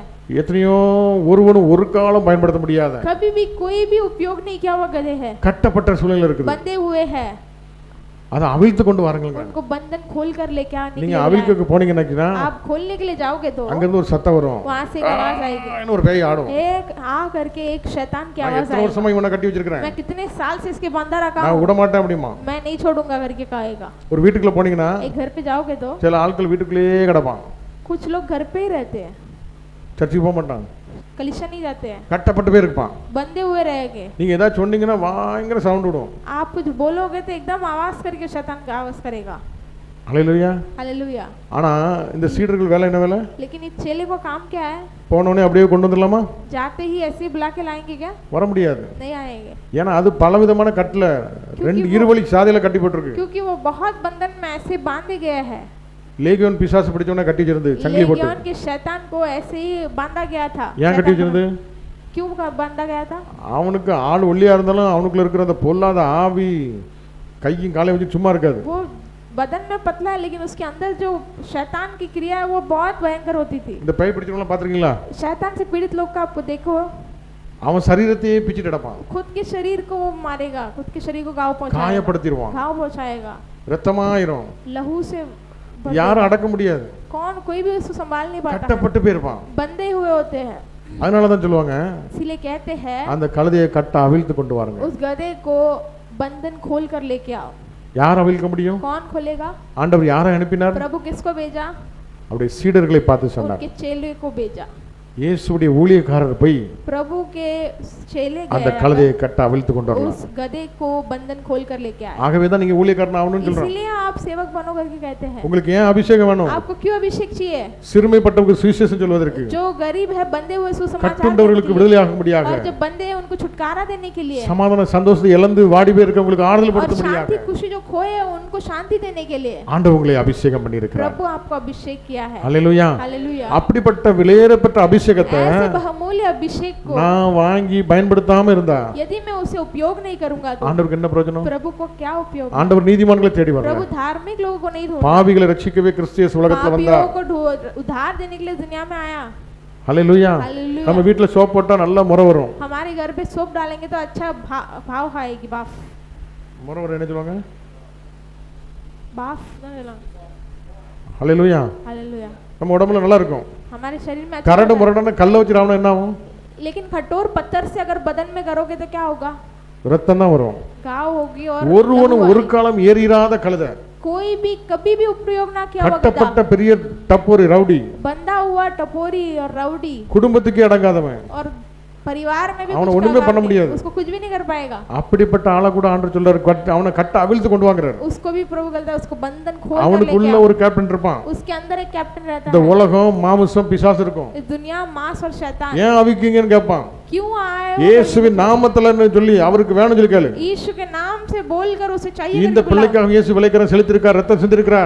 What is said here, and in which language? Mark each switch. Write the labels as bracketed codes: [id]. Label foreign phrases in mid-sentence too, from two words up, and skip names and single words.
[ta] எத்தனையோ ஒருவனும் ஒரு காலம் பயன்படுத்த முடியாத [hi] कभी भी कोई भी उपयोग नहीं किया हुआ गधे हैं, [ta] கட்டப்பட்ட சூழல் இருக்குது. [hi] बंधे हुए हैं. [ta] அதை அவிழ்த்து கொண்டு வாருங்கள். [hi] उनको बंधन खोल कर लेके आने के [ta] நீங்க [hi] लिए [ta] அவிழ்க்க போனீங்கன்னா [hi] आप खोलने के लिए जाओगे तो [ta] அங்க இருந்து ஒரு சத்தம் வரும், [hi] वहां से एक आवाज आएगी, [ta] ஒரு பேய் ஆடும். [hi] एक आ करके एक शैतान की [ta] நான் [hi] आवाज [ta] எத்தனை [hi] आएगी, [ta] வருஷமா இவனை கட்டி வச்சிருக்கேன், [hi] मैं कितने साल से इसके बंधा रखा [ta] நான் [hi] हूं, [ta] விட மாட்டேன் அப்படிமா. [hi] मैं नहीं छोड़ूंगा करके कहेगा. [ta] ஒரு வீட்டுக்குள்ள போனீங்கன்னா [hi] एक घर पे जाओगे तो [ta] சில ஆட்கள் வீட்டுக்குள்ளேயே கிடப்பான், [hi] कुछ लोग घर पे ही रहते हैं, [ta] சர்ச்சுக்கு போக மாட்டான், [hi] कलीसिया नहीं जाते हैं, [ta] கட்டப்பட்டு போய் இருப்பான். [hi] बंधे हुए रहेंगे. [ta] நீங்க ஏதாவது சொன்னீங்கன்னா பயங்கர சவுண்ட் விடும். [hi] आप कुछ बोलोगे तो एकदम आवाज करके शैतान का आवाज करेगा. [ta] ஹல்லேலூயா. [hi] हालेलुया. [ta] ஆனா இந்த சீடர்கள் வேலை என்ன வேலை? [hi] लेकिन इस चेले को काम क्या है? [ta] போனோடனே அப்படியே கொண்டு வந்துடலாமா? [hi] जाते ही ऐसे ही बुला के लाएंगे क्या? [ta] வர முடியாது. [hi] नहीं आएंगे, [ta] ஏன்னா அது பலவிதமான கட்டல ரெண்டு இருவழி சாதையில கட்டி போட்டுருக்கு. [hi] क्योंकि वो बहुत बंधन में ऐसे बांधे गए हैं. [ta] லேகியோன் பிசாசு பிடிச்சவன கட்டி வச்சிருந்து சங்கிலி போட்டு. [hi] लेगियोन के शैतान को ऐसे ही बांधा गया था. [ta] ஏன் கட்டி வச்சிருந்து? [hi] क्यों बांधा गया था? [ta] அவனுக்கு ஆள் ஒல்லியா இருந்தாலும் அவனுக்குள்ள இருக்கிற அந்த பொல்லாத ஆவி கையும் காலையும் வச்சு சும்மா இருக்காது. [hi] वो बदन में पतला है लेकिन उसके अंदर जो शैतान की क्रिया है वो बहुत भयंकर होती थी. [ta] இந்த பேய் பிடிச்சவங்கள பாத்துறீங்களா? [hi] शैतान से पीड़ित लोग का आपको देखो, [ta] அவன் சரீரத்தையே பிச்சிட்டு நடப்பான், [hi] खुद के शरीर को वो मारेगा, खुद के शरीर को घाव पहुंचाएगा, [ta] காயப்படுத்திடுவான், [hi] घाव पहुंचाएगा, [ta] ரத்தமாயிரும், [hi] लहू से [ta] யாரும் அடக்க முடியாது, [hi] कौन कोई भी उसको संभाल नहीं पाता है. [ta] கட்டப்பட்டு போயிருப்பான். [hi] बंधे हुए होते हैं. [ta] அதனால தான் சொல்லுவாங்க [hi] इसलिए कहते हैं [ta] அந்த கழுதையை கட்ட அவிழ்த்து கொண்டு வாருங்க. [hi] उस गधे को बंधन खोल कर लेके आओ. [ta] யார் அவிழ்க்க முடியும்? [hi] कौन खोलेगा? [ta] ஆண்டவர் யாரை அனுப்பினார்? [hi] प्रभु किसको भेजा? [ta] அவருடைய சீடர்களை பார்த்து சொன்னார். [hi] उनके चेले को भेजा. [ta] இயேசுவுடைய ஊழியக்காரர் போய் [hi] प्रभु के चेले [ta] அந்த [hi] गए [ta] கழுதையை கட்ட அவிழ்த்து கொண்டு வரலாம். [hi] उस गधे को बंधन खोल कर लेके आए. [ta] ஆகவே தான் நீங்க ஊழியக்காரன் ஆகணும்னு சொல்றோம். [hi] इसलिए आप सेवक बनो करके कहते हैं. [ta] உங்களுக்கு ஏன் அபிஷேகம் வேணும்? [hi] आपको क्यों अभिषेक चाहिए? [ta] சிறுமைப்பட்டவங்களுக்கு சுவிசேஷம் சொல்வதற்கு, [hi] जो गरीब है बंधे हुए सुसमाचार [ta] கட்டுண்டவர்களுக்கு விடுதலையாகும்படியாக, [hi] और जो बंधे हैं उनको छुटकारा देने के लिए, [ta] சமாதான சந்தோஷத்தை இழந்து வாடி போய் இருக்கவங்களுக்கு ஆறுதல் [hi] और [ta] படுத்தும்படியாக [hi] शांति खुशी जो खोए हैं उनको शांति देने के लिए [ta] ஆண்டவர் உங்களை அபிஷேகம் பண்ணி இருக்கிறார். [hi] प्रभु आपको अभिषेक किया है. [ta] ஹல்லேலூயா. [hi] हालेलुया. [ta] அப்படிப்பட்ட விலையேறப்பட்ட அபிஷேகத்தை [hi] ऐसे बहुमूल्य अभिषेक को [ta] நான் வாங்கி பயன்படுத்தாம இருந்தா [hi] यदि मैं उसे उपयोग नहीं करूंगा तो [ta] ஆண்டவருக்கு என்ன பிரயோஜனம்? [hi] प्रभु को क्या उपयोग? [ta] ஆண்டவர் நீதிமான்களை தேடி [hi] प्रभु [ta] வர்றார். [hi] धार्मिक लोगों को नहीं ढूंढता, [ta] பாவிகளை ரட்சிக்கவே கிறிஸ்து இயேசு உலகத்துல வந்தார். [hi] पापियों को उद्धार देने के लिए दुनिया में आया. [ta] ஹல்லேலூயா. [hi] हालेलुया. [ta] நம்ம வீட்ல சோப் போட்டா நல்ல முறை வரும். [hi] हमारे घर पे सोप डालेंगे तो अच्छा भाव आएगी. बाफ [ta] முறை வரும் என்ன சொல்லுவாங்க? [hi] बाफ ना लेना. [ta] ஹல்லேலூயா. [hi] हालेलुया. [ta] நம்ம உடம்புல நல்லா இருக்கும். [hi] हमारे शरीर में अच्छा [ta] கரடு [hi] होता है. [ta] முரடான கல்ல வச்சு ராவணும் என்ன ஆகும்? [hi] लेकिन कठोर पत्थर से अगर बदन में करोगे तो क्या होगा? [ta] ரத்தம் தான் வரும். [hi] घाव होगी और [ta] ஒருவனும் [hi] लहू [ta] ஒரு [hi] आएगी. [ta] காலம் ஏறிராத கழுதை, [hi] कोई भी कभी भी उपयोग ना किया हुआ [ta] கட்டப்பட்ட [hi] गधा, [ta] பெரிய டப்போரி ரவுடி, [hi] बंधा हुआ टपोरी और राउडी [ta] குடும்பத்துக்கே அடங்காதவன், [hi] और परिवार में भी [ta] அவனை [hi] कुछ [ta] ஒண்ணுமே பண்ண [hi] करवा दे, [ta] முடியாது. [hi] उसको कुछ भी नहीं कर पाएगा. [ta] அப்படிப்பட்ட ஆளை கூட ஆண்டவர் சொல்றாரு, அவனை கட்ட அவிழ்த்து கொண்டு வாங்குறாரு. [hi] उसको भी प्रभु कहता है उसको बंधन खोल कर लेके [ta] அவனுக்குள்ள [hi] आओ. [ta] ஒரு கேப்டன் இருப்பான். [hi] उसके अंदर एक कैप्टन रहता [ta] இந்த [hi] है. [ta] உலகம் மாம்சம் பிசாசு இருக்கும். [hi] इस दुनिया मांस और शैतान. [ta] ஏன் அவிக்கீங்கன்னு கேட்பான். [hi] क्यों आए हो? [ta] இயேசுவின் நாமத்திலன்னு சொல்லி அவருக்கு வேணும்னு சொல்லி கேளு. [hi] यीशु के नाम से बोलकर उसे चाहिए [ta] இந்த [hi] करके बुलाओ. [ta] பிள்ளைக்காக இயேசு விலைக்கரம் செலுத்திருக்கார், ரத்தம் சிந்திருக்கார்.